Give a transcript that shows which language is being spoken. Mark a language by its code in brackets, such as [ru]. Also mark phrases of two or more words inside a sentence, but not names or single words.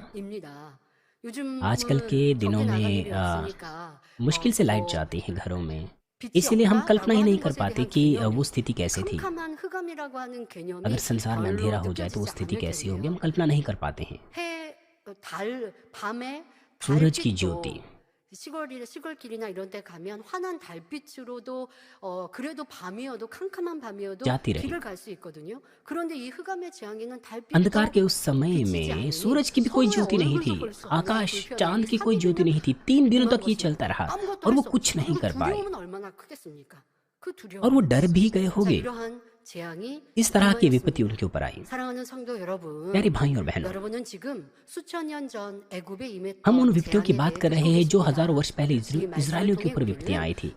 [hi] आजकल के दिनों में मुश्किल से लाइट जाती है घरों में, इसीलिए हम कल्पना ही नहीं कर पाते कि वो स्थिति कैसे थी। अगर संसार में अंधेरा हो जाए तो वो स्थिति कैसी होगी, हम कल्पना नहीं कर पाते हैं। सूरज की ज्योति, [ko] 시골길이나 이런 데 가면 환한 달빛으로도 그래도 밤이어도 캄캄한 밤이어도 [hi] जाती रही। [ko] 길을 갈 수 있거든요. 그런데 이 흑암의 재앙에는 [hi] अंधकार के उस समय में सूरज की भी कोई ज्योति नहीं थी, आकाश चांद की कोई ज्योति नहीं थी। 3 दिनों तक ये चलता रहा और वो कुछ नहीं कर पाए, और वो डर भी गए होंगे। इस तरह की विपत्ति उनके ऊपर आई। प्यारे भाई और बहनों, हम उन विपत्तियों की बात कर रहे हैं जो हजारों वर्ष पहले इजरायलियों के ऊपर विपत्तियां आई थी।